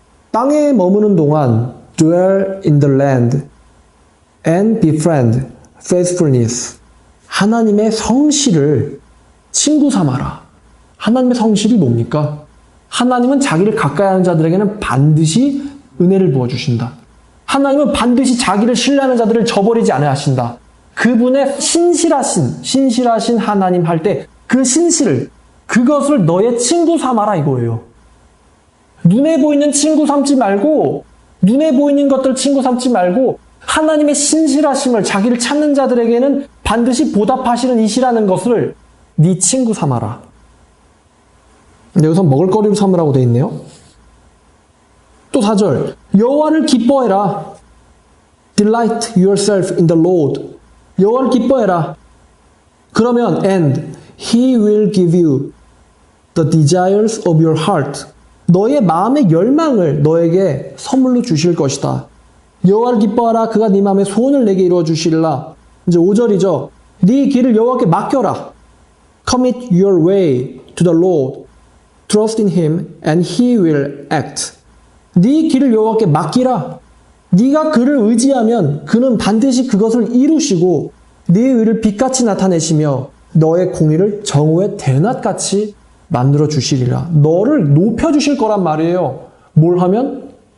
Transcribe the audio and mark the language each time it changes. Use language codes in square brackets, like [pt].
[ko] 땅에 머무는 동안 [en] dwell in the land and befriend faithfulness. [ko] 하나님의 성실을 친구 삼아라. 하나님의 성실이 뭡니까? 하나님은 자기를 가까이 하는 자들에게는 반드시 은혜를 부어주신다. 하나님은 반드시 자기를 신뢰하는 자들을 저버리지 않으신다. 그분의 신실하신 하나님 할 때 그 신실을, 그것을 너의 친구 삼아라 이거예요. 눈에 보이는 친구 삼지 말고, 눈에 보이는 것들 친구 삼지 말고, 하나님의 신실하심을, 자기를 찾는 자들에게는 반드시 보답하시는 이시라는 것을 네 친구 삼아라. 여기서 먹을거리로 삼으라고 되어 있네요. 또 4절, 여호와를 기뻐해라. [en] Delight yourself in the Lord. [ko] 여호와를 기뻐해라. 그러면 [en] and He will give you the desires of your heart. [ko] 너의 마음의 열망을 너에게 선물로 주실 것이다. 여호와를 기뻐하라. 그가 네 마음의 소원을 내게 이루어 주시리라. 이제 5절이죠. 네 길을 여호와께 맡겨라. [en] Commit your way to the Lord. Trust in Him and He will act. [ko] 네 길을 여호와께 맡기라. 네가 그를 의지하면 그는 반드시 그것을 이루시고 네 의를 빛같이 나타내시며 너의 공의를 정오의 대낮같이 만들어 주시리라. 너를 높여 주실 거란 말이에요. 뭘 하면?